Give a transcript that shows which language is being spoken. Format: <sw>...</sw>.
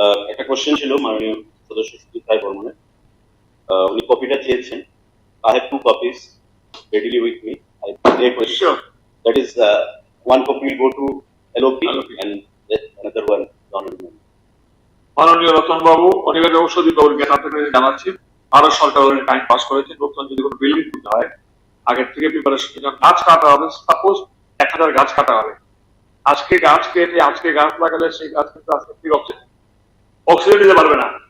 <bn>একটা কোশ্চেন ছিল মাননীয় সদস্য সুজিত রায় বর্মনের। উনি কপিটা চেয়েছেন।</bn> <en>I have 2 copies readily with me. I have a question. Sure. That is, one copy will go to LOP and another one to honorable member.</en> <bn>মাননীয় রতন বাবু, অনিবার্য ঔষধি বাবুকে আপনাদের জানাচ্ছি, ভারত সরকার অলরেডি টাইম পাস করেছে। নতুন যদি কোনো বিল্ডিং করতে হয় আগের থেকে প্রিপারেশন, গাছ কাটা হবে, সাপোজ 1000 গাছ কাটা হবে, আজকে গাছ কেটে আজকে গাছ লাগালে সেই গাছ কিন্তু আজকে ফ্রি অক্সিজেন দিতে পারবে না।</bn>